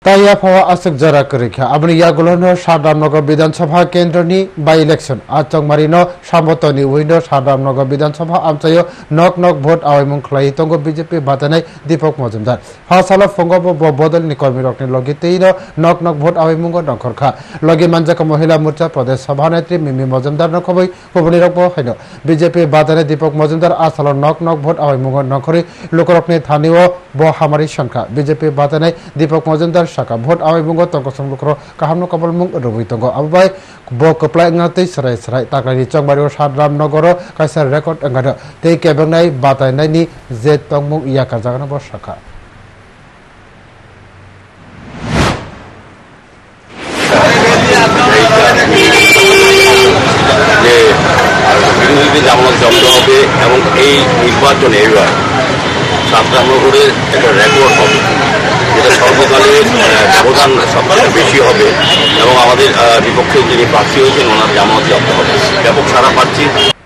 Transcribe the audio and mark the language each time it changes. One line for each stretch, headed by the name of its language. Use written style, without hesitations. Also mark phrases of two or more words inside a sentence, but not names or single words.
Kok Borok: তাই আবহাওয়া আসক জরা করিখা আপনি ইয়াগুলো সাদামনগর বিধানসভা কেন্দ্রনি
English: by election
Kok Borok: আচংমারি সামতনি উইন সাদামনগর বিধানসভা আমচায় নক নক ভোট আওয়াইমুং খ্লাই তঙ্গ বিজেপি বাজানাই দীপক মজুমদার হাসাল ফঙ্গব বদলনি কর্মী রকনি লগে তেই নক নক ভোট আওয়াইমুং নখরখা লগে মানজাক মহিলা মোর্চা প্রদেশ সভানেত্রী মিমি মজুমদার নখবই হুবনি রকব হাইন বিজেপি বাজানাই দীপক মজুমদার আসাল নক নক ভোট আওয়াইমুং নখরি লোকরকনি স্থানীয় ব হামারি সংখ্যা বিজেপি বাজানাই দীপক মজুমদার শাখা ভোট আওয়াইমুঙ্গ তংকসং লুকর কাহামনো কবলমুং রবি তঙ্গ আবাই ব কপ্লাই ngatai sarai sarai taklani chongbario sadramnogoro kaisa record angada tei kebengnai batainaini je tongmung iyaka jagana bo shakha
Bangla: বিরোধীদের জামানত জব্দ হবে এবং এই নির্বাচনে এবার সাতরামনগরের একটা রেকর্ড হবে যেটা সর্বকালের ব্যবধান সবচেয়ে বেশি হবে এবং আমাদের বিপক্ষে যিনি প্রার্থী হয়েছেন ওনার জামানত জব্দ হবে ব্যাপক সারা পাচ্ছি।